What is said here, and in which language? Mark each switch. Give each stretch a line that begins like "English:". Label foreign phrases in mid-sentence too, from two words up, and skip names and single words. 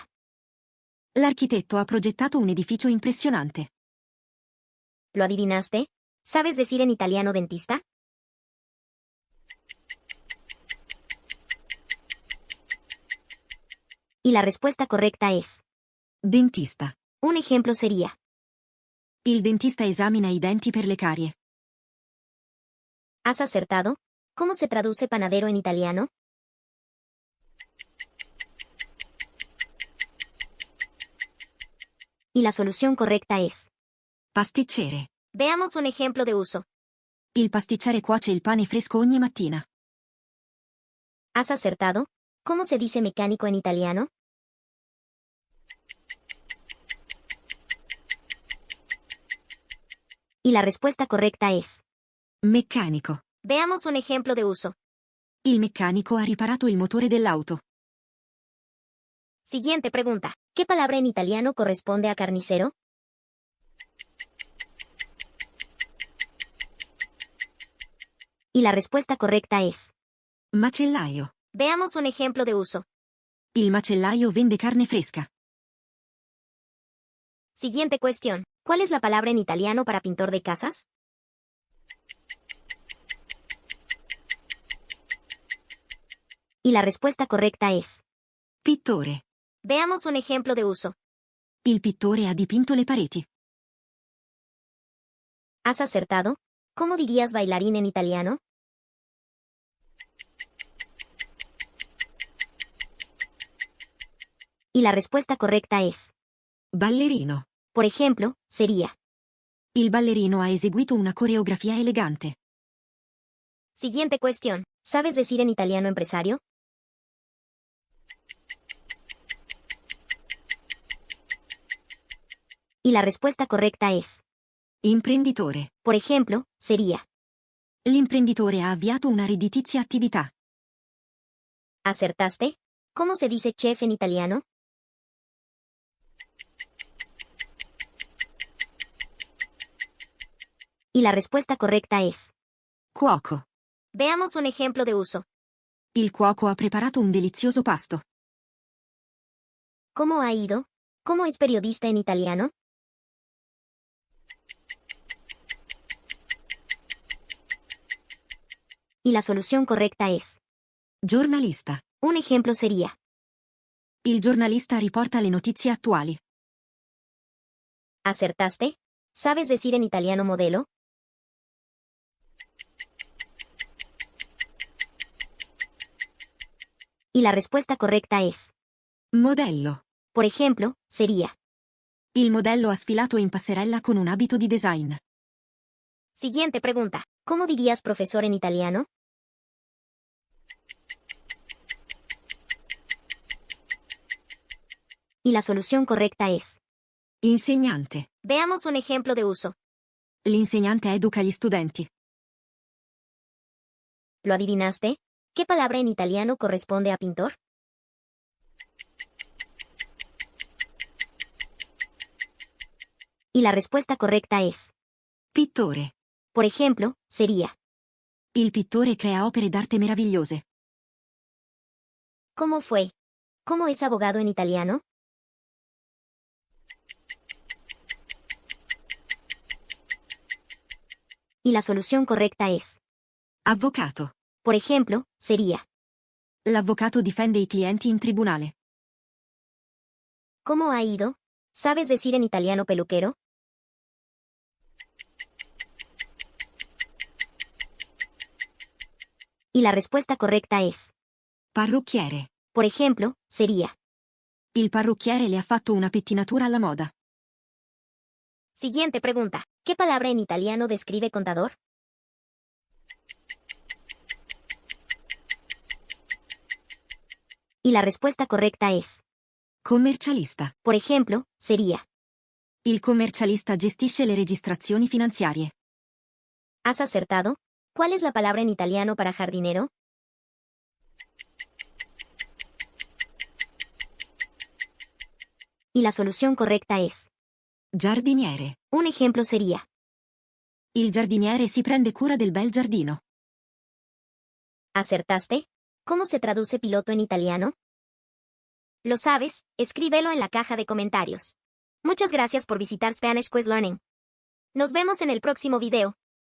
Italian: L'architetto ha progettato un edificio impressionante.
Spanish: ¿lo adivinaste? ¿Sabes decir en italiano dentista? Y la respuesta correcta es Dentista. un ejemplo sería
Italian: Il dentista esamina i denti per le carie.
Spanish: ¿has acertado? ¿Cómo se traduce panadero en italiano? Y la solución correcta es Pasticcere. veamos un ejemplo de uso.
Italian: Il pasticcere cuoce il pane fresco ogni mattina.
Spanish: ¿Has acertado? ¿Cómo se dice mecánico en italiano? Y la respuesta correcta es Meccanico. veamos un ejemplo de uso.
Italian: Il meccanico ha riparato il motore dell'auto.
Spanish: Siguiente pregunta. ¿Qué palabra en italiano corresponde a carnicero? Y la respuesta correcta es Macellaio. veamos un ejemplo de uso.
Italian: Il macellaio vende carne fresca.
Spanish: Siguiente cuestión. ¿Cuál es la palabra en italiano para pintor de casas? Y la respuesta correcta es Pittore. veamos un ejemplo de uso.
Italian: Il pittore ha dipinto le pareti.
Spanish: ¿Has acertado? ¿Cómo dirías bailarín en italiano? Y la respuesta correcta es Ballerino. por ejemplo, sería
Italian: Il ballerino ha eseguito una coreografia elegante.
Spanish: siguiente cuestión. ¿Sabes decir en italiano empresario? Y la respuesta correcta es, Imprenditore. por ejemplo, sería,
Italian: L'imprenditore ha avviato una redditizia attività.
Spanish: ¿acertaste? ¿Cómo se dice chef en italiano? Y la respuesta correcta es, Cuoco. veamos un ejemplo de uso.
Italian: Il cuoco ha preparato un delizioso pasto.
Spanish: ¿Cómo ha ido? ¿Cómo es periodista en italiano? Y la solución correcta es, Giornalista. un ejemplo sería,
Italian: Il giornalista riporta le notizie attuali.
Spanish: ¿acertaste? ¿Sabes decir en italiano modelo? Y la respuesta correcta es, Modello. por ejemplo, sería,
Italian: Il modello ha sfilato in passerella con un abito di design.
Spanish: siguiente pregunta, ¿cómo dirías profesor en italiano? Y la solución correcta es, Insegnante. veamos un ejemplo de uso.
Italian: L'insegnante educa gli studenti.
Spanish: ¿Lo adivinaste? ¿Qué palabra en italiano corresponde a pintor? Y la respuesta correcta es, Pittore. por ejemplo, sería,
Italian: Il pittore crea opere d'arte meravigliose.
Spanish: ¿cómo fue? ¿Cómo es abogado en italiano? Y la solución correcta es, Avvocato. por ejemplo, sería,
Italian: L'avvocato difende i clienti in tribunale.
Spanish: ¿cómo ha ido? ¿Sabes decir en italiano peluquero? Y la respuesta correcta es, Parrucchiere. por ejemplo, sería,
Italian: Il parrucchiere le ha fatto una pettinatura alla moda.
Spanish: siguiente pregunta, ¿qué palabra en italiano describe contador? Y la respuesta correcta es, Commercialista. por ejemplo, sería,
Italian: Il commercialista gestisce le registrazioni finanziarie.
Spanish: ¿has acertado? ¿Cuál es la palabra en italiano para jardinero? Y la solución correcta es, Giardiniere. un ejemplo sería,
Italian: Il giardiniere si prende cura del bel giardino.
Spanish: ¿acertaste? ¿Cómo se traduce piloto en italiano? ¿Lo sabes? Escríbelo en la caja de comentarios. Muchas gracias por visitar Spanish Quiz Learning. Nos vemos en el próximo video.